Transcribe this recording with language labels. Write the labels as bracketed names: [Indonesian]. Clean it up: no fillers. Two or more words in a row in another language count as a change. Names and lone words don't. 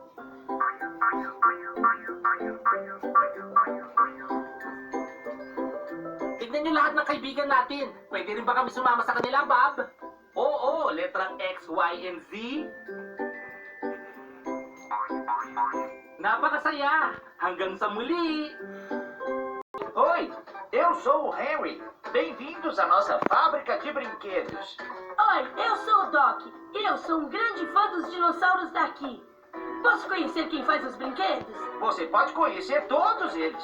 [Filipino] Tignan niyo lahat ng kaibigan natin. Pwede rin ba kami sumama sa kanila, Bob? Oo, letrang X, Y, and Z. Napakasaya! Hanggang sa muli! [Portuguese] Oi, eu sou o Henry. Bem-vindos à nossa fábrica de brinquedos. Oi, eu sou o Doc. Eu sou um grande fã dos dinossauros daqui. Posso conhecer quem faz os brinquedos? Você pode conhecer todos eles.